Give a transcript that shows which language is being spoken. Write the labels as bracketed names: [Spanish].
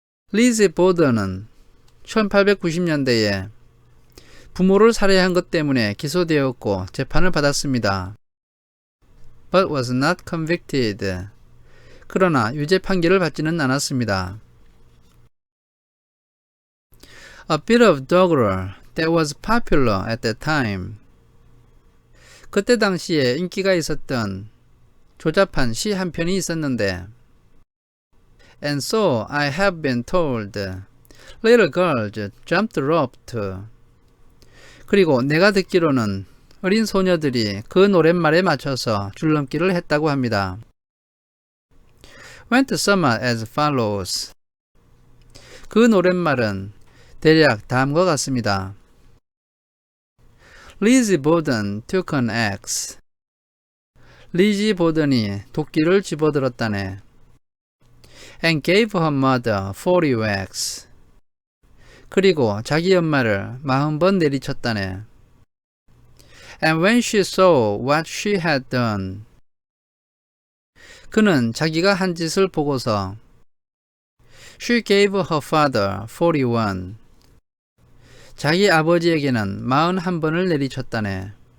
[Korean] 리즈 보던은 1890년대에 부모를 살해한 것 때문에 기소되었고 재판을 받았습니다. [English] But was not convicted. [Korean] 그러나 유죄 판결을 받지는 않았습니다. [English] A bit of doggerel that was popular at that time. [Korean] 그때 당시에 인기가 있었던 조잡한 시 한 편이 있었는데 [English] And so I have been told. Little girls jumped the rope too. [Korean] 그리고 내가 듣기로는 어린 소녀들이 그 노랫말에 맞춰서 줄넘기를 했다고 합니다. [English] Went to summer as follows. [Korean] 그 노랫말은 대략 다음과 같습니다. [English] Lizzie Borden took an axe. [Korean] 리지 보던이 도끼를 집어들었다네. [English] And gave her mother 40 whacks. [Korean] 그리고 자기 엄마를 40번 내리쳤다네. [English] And when she saw what she had done. [Korean] 그는 자기가 한 짓을 보고서 [English] She gave her father 41. [Korean] 자기 아버지에게는 41번을 내리쳤다네.